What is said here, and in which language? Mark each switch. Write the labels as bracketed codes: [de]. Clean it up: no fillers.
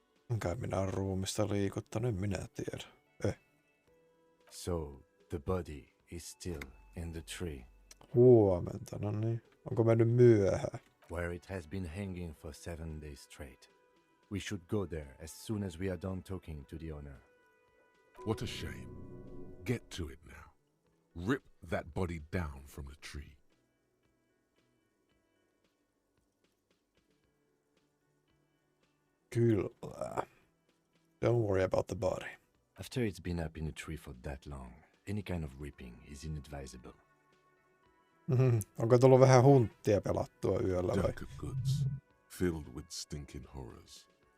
[fi] Enkä minä ole ruumista liikuttanut, en minä tiedä. [en] So, the body is still in the tree. [fi] Huomenta, no niin. Onko mennyt myöhään? [en] Where it has been hanging for 7 days straight. We should go there as soon as we are done talking to the owner. What a shame. Get to it now. Rip that body down from the tree. [fi] Kyllä. [en] Don't worry about the body. After it's been up in a tree for that long, any kind of ripping is inadvisable. [fi] Onko tullut vähän hunttia pelattua yöllä vai? [en] Delicate goods, filled with stinking horrors.